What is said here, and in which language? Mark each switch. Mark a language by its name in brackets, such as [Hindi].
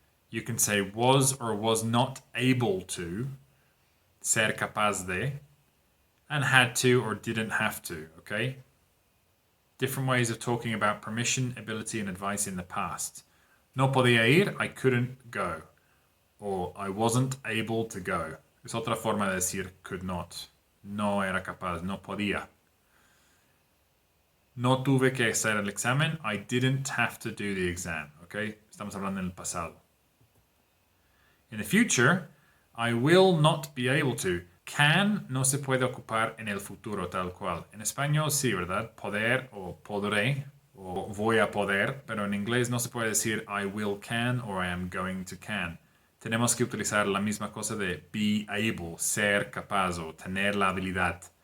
[English] You can say was or was not able to, [Spanish] ser capaz de, [English] and had to or didn't have to, okay? Different ways of talking about permission, ability, and advice in the past. [Spanish] No podía ir, [English] I couldn't go. Or I wasn't able to go. [Spanish] Es otra forma de decir could not. No era capaz, no podía. No tuve que hacer el examen, [English] I didn't have to do the exam, okay? [Spanish] Estamos hablando en el pasado. [English] In the future, I will not be able to. [Spanish] Can no se puede ocupar en el futuro tal cual. En español sí, ¿verdad? Poder o podré o voy a poder, pero en inglés no se puede decir [English] I will can or I am going to can. [Spanish] Tenemos que utilizar la misma cosa de be able, ser capaz o tener la habilidad.